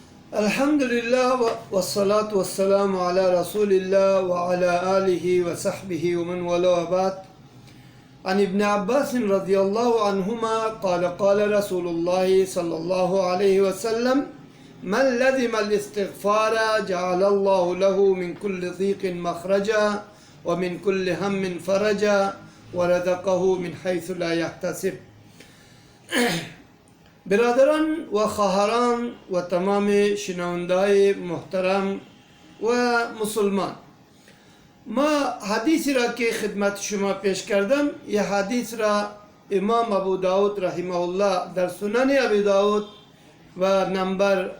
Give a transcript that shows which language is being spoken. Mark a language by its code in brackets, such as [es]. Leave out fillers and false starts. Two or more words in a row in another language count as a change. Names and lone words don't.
[ar] الحمد لله والصلاة والسلام على رسول الله وعلى آله وصحبه ومن والى وبعد. عن ابن عباس رضي الله عنهما قال رسول الله صلى الله عليه وسلم من لزم الاستغفار جعل الله له من كل ضيق مخرجا ومن كل هم فرجا ورزقه من حيث لا يحتسب. [fa] برادران و خواهران و تمام شنونده‌های محترم و مسلمان، ما حدیثی را که خدمت شما پیش کردم یه حدیث را امام ابو داود [ar] رحمه الله [fa] در سنن ابو داود و نمبر